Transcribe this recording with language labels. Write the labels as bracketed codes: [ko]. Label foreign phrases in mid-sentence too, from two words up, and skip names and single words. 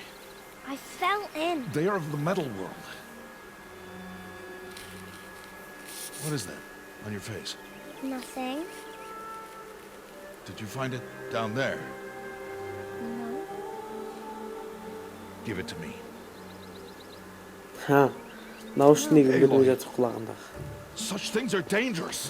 [en] I fell in. They are of the metal world. What is that on your face? Nothing. Did you find it down there? No. Give it to me. Ха. [kk] Наушник ілгіден жатыр құлағында. [en] Such things are dangerous.